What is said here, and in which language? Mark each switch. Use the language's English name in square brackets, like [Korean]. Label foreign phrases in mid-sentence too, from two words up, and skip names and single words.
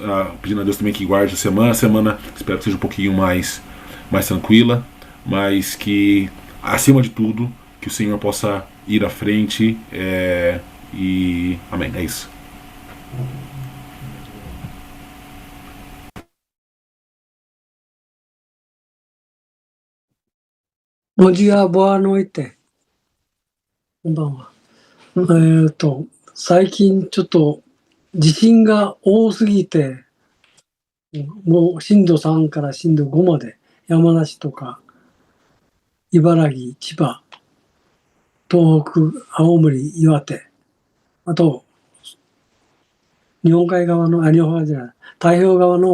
[Portuguese] Pedindo a Deus também que guarde a semana espero que seja um pouquinho mais tranquila, mas que, acima de tudo, que o Senhor possa ir à frente. E amém, é isso. Bom dia, boa noite. [Japanese] こんばんは。最近ちょっと地震が多すぎて、もう震度3から震度5まで山梨とか茨城、千葉、東北、青森、岩手、あと日本海側の、日本海側じゃない、太平洋側